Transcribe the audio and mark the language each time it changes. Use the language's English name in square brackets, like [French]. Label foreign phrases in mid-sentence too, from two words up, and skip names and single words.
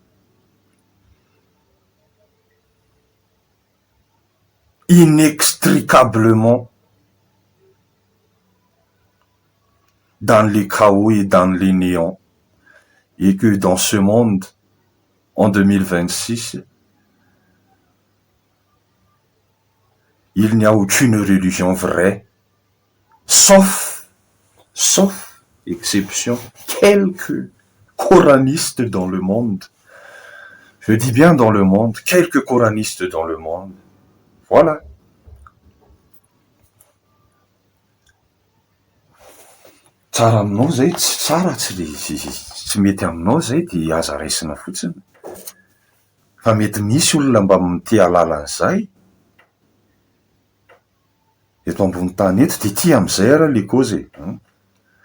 [French] Inextricablement dans les chaos et dans les néants, et que dans ce monde, en 2026, il n'y a aucune religion vraie, sauf exception, quelques coranistes dans le monde. Je dis bien dans le monde, quelques coranistes dans le monde. Voilà. [Malagasy] Tsara aminao zay, tsy tsara, tsy mety aminao zay dia aza raisina fotsiny. Fa mety misy olona mba tia alalan'izay eto ambony tany eto, dia tia amin'izay ara le kozy.